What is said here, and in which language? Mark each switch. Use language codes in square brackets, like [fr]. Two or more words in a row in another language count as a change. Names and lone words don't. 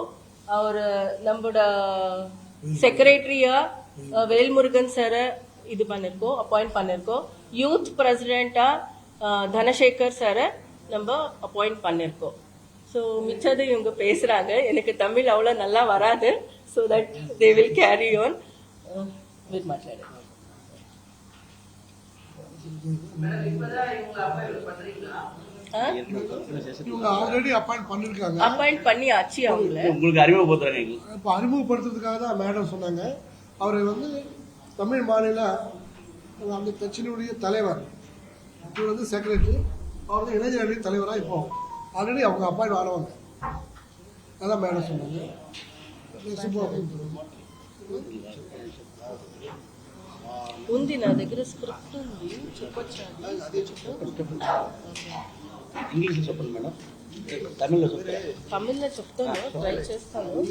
[ta] அவர் நம்மளோட செக்ரட்டரியா வேல்முருகன் சாரை இது பண்ணிருக்கோம், அப்பாயிண்ட் பண்ணிருக்கோம். யூத் பிரசிடென்டா தனசேகர் சாரை நம்ம அப்பாயிண்ட் பண்ணிருக்கோம். ஸோ மிச்சது இவங்க பேசுறாங்க, எனக்கு தமிழ் அவ்வளோ நல்லா வராது. [en] So that they will carry on with மாట్లాடு. [ta] அப்பாயிண்ட் பண்ணியாச்சு. உங்களுக்கு அறிமுகப்படுத்துறாங்க. இப்போ அறிமுகப்படுத்துறதுக்காக தான் மேடம் சொன்னாங்க. அவர் வந்து தமிழ் மாநில அந்த கட்சியினுடைய தலைவர், இவர் வந்து செக்ரட்டரி, அவர் வந்து இளைஞர் தலைவராக இப்போ ஆல்ரெடி அவங்க அப்பாயிண்ட் ஆனவங்க. அதான் மேடம் சொன்னாங்க. [te] ఉంది నా దగ్గర స్క్రిప్ట్ ఉంది, చెప్పొచ్చా? ఇంగ్లీష్ చెప్పండి మేడం, తమిళ్లో చెప్పండి. తమిళ్లో చెప్తాను, ట్రై చేస్తాను.